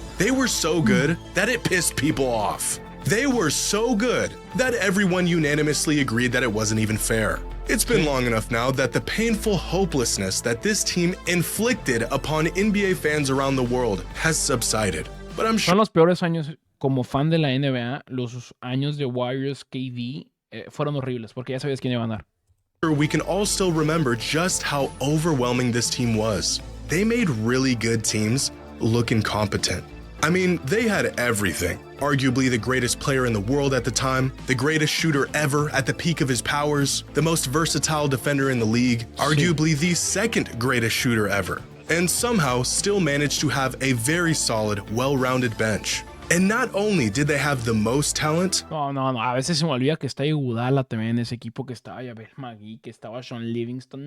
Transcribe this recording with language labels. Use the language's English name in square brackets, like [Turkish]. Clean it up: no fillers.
[English] They were so good that it pissed people off. They were so good that everyone unanimously agreed that it wasn't even fair. It's been long enough now that the painful hopelessness that this team inflicted upon NBA fans around the world has subsided. But I'm sure [Spanish] Son los peores años como fan de la NBA. Los años de Warriors KD fueron horribles porque ya sabías quién iba a ganar. [English] we can all still remember just how overwhelming this team was. They made really good teams look incompetent. I mean, they had everything. Arguably the greatest player in the world at the time, the greatest shooter ever at the peak of his powers, the most versatile defender in the league, arguably the second greatest shooter ever, and somehow still managed to have a very solid, well-rounded bench. And not only did they have the most talent. [Spanish] No, a veces se me olvida que está Iguodala también en ese equipo, que estaba Yabel Magui, que estaba Sean Livingston.